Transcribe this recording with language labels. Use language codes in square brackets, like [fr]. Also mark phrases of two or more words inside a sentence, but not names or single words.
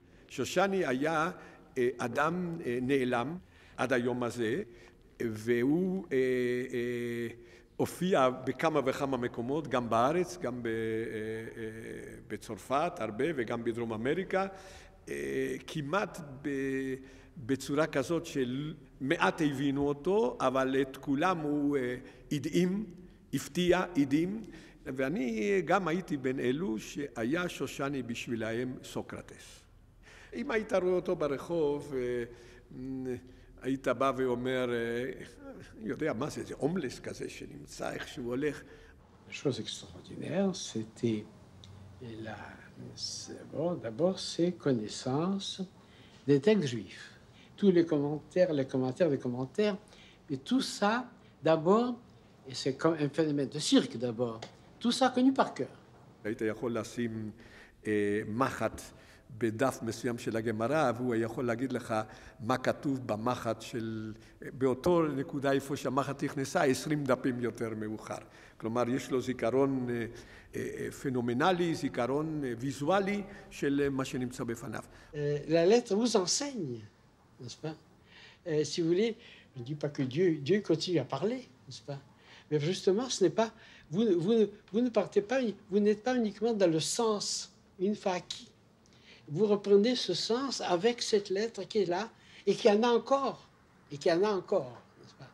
[he] שושני היה אדם נעלם עד היום הזה, והוא הופיע בכמה וכמה מקומות, גם בארץ, גם בצרפת הרבה וגם בדרום אמריקה, כמעט בצורה כזאת של מעט הבינו אותו, אבל את כולם הוא הדהים, הפתיע, הדהים, ואני גם הייתי בין אלו שהיה שושני בשבילהם סוקרטס. אם היית רואה אותו ברחוב, היית בא ואומר, יודע מה זה, זה הומלס כזה שנמצא איכשהו הולך. [fr] La chose extraordinaire, c'était d'abord ses connaissances des textes juifs. Tous les commentaires, et tout ça, d'abord, et c'est comme un phénomène de cirque d'abord, tout ça connu par cœur. [he] היית יכול לשים מחט בדף מסוים של הגמרא, והוא יכול להגיד לך מה כתוב במחט של, באותו נקודה איפה שהמחט נכנסה, 20 דפים יותר מאוחר. כלומר, יש לו זיכרון פנומנלי, זיכרון ויזואלי של מה שנמצא בפניו. [fr] La lettre vous enseigne, n'est-ce pas? Si vous voulez, je ne dis pas que Dieu continue à parler, n'est-ce pas? Mais justement, ce n'est pas, vous ne partez pas, vous n'êtes pas uniquement dans le sens une fois acquis. Vous reprenez ce sens avec cette lettre qui est là et qui en a encore, n'est-ce pas?